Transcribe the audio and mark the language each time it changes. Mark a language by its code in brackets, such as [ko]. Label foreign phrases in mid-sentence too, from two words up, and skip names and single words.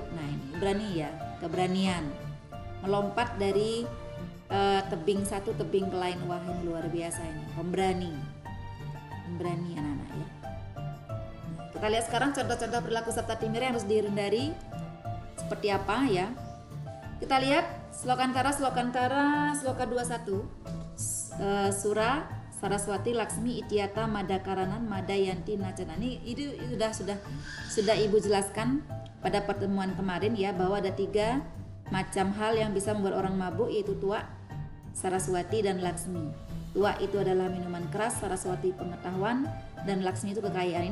[id] Nah ini berani ya, keberanian. Melompat dari tebing satu tebing ke lain, wah ini luar biasa ini, pemberani anak-anak ya. Kita lihat sekarang contoh-contoh perilaku Sabta Timira yang harus dihindari seperti apa ya. Kita lihat [sa] Slokantara Sloka 21 Sura Saraswati Laksmi Ityata Madakaranan Madayanti Nacana. [id] Ini itu sudah Ibu jelaskan pada pertemuan kemarin ya, bahwa ada 3 macam hal yang bisa membuat orang mabuk, yaitu tua, Saraswati dan Laksmi. Tua itu adalah minuman keras, Saraswati pengetahuan, dan Laksmi itu kekayaan.